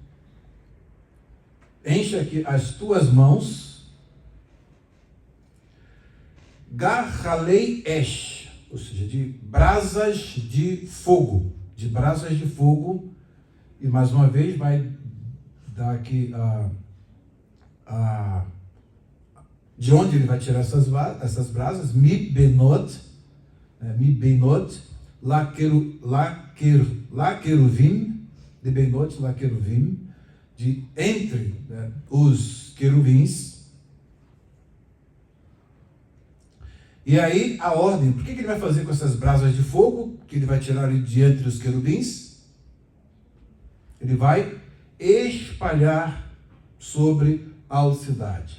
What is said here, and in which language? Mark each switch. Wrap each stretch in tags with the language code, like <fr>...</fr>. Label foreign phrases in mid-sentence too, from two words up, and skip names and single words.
<he>גחלי אש,</he> <pt>ou seja, de brasas de fogo, e mais uma vez vai dar aqui de onde ele vai tirar essas brasas,</pt> <he>מבינות לכרובים, מבינות לכרובים,</he> <pt>de entre, né, os querubins. E aí a ordem, por que ele vai fazer com essas brasas de fogo, que ele vai tirar ali de entre os querubins? Ele vai espalhar sobre a cidade.</pt>